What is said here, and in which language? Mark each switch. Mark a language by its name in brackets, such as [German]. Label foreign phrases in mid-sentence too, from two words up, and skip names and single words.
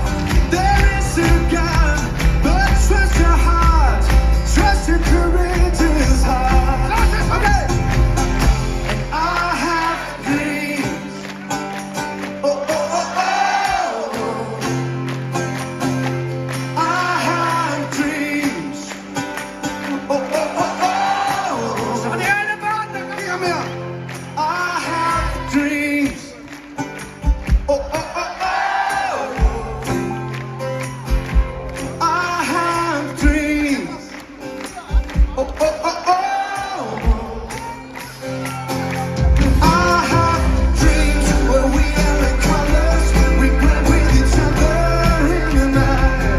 [English] There is a God, but trust your heart, trust your courageous heart. Okay. And I have dreams. Oh, oh, oh, oh. I have dreams. Oh, oh, oh, oh. [Danish] Så er det alle børn, der kan komme her. [English] I have dreams. Oh, oh, oh, oh. I have dreams. Oh, oh, oh, oh. I have dreams where we are the colors we blend with each other in the night.